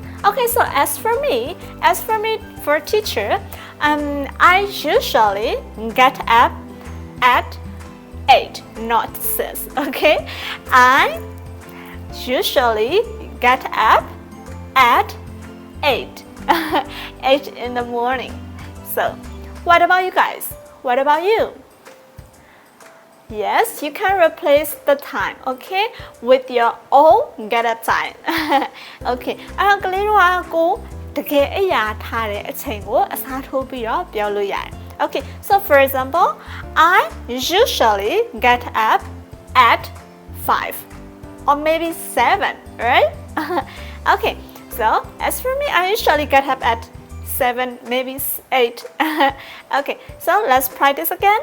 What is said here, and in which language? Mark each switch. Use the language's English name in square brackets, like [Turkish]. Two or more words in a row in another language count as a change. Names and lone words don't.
[English] okay so as for me for teacher I usually get up at 8 not 6 okay I usually get up at 8 8 in the morning so what about you guys what about you Yes, you can replace the time, okay, with your own get up time. Okay, [Burmese] အဲ့တော့ကလေးတို့ကကိုတကယ်အိပ်ရာထားတဲ့အချိန်ကိုအစားထိုးပြီးတော့ပြောလို့ရတယ် [English] Okay, so for example, I usually get up at 5 or maybe 7, right? Okay, so as for me, I usually get up at 7, maybe 8. Okay, so let's practice again.